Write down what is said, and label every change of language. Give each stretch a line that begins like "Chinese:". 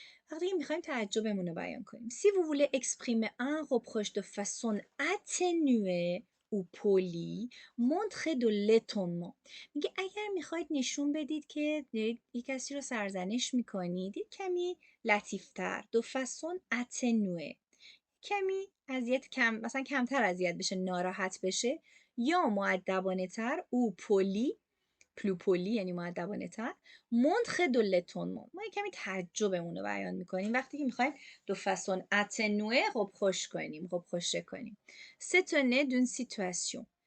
Persian: وقتی میخوایم تعجبمون رو بیان کنیم.
French: Si vous voulez exprimer un reproche de façon atténuée ou polie, montrez de l'étonnement.
Persian: میگه اگر میخواید نشون بدید که یک کسی رو سرزنش میکنید، یک کمی لطیفتر،
French: de façon atténuée،
Persian: کمی مثلا کمتر اذیت بشه، ناراحت بشه، یا مؤدبانه تر او پلی، پلو پلی یعنی مؤدبانه تر،
French: montre de l'étonnement.
Persian: ما کمی تعجبمون رو بیان میکنیم وقتی که میخوایم
French: de façon atténuée reproche
Persian: کنیم.
French: S'étonner d'une situation.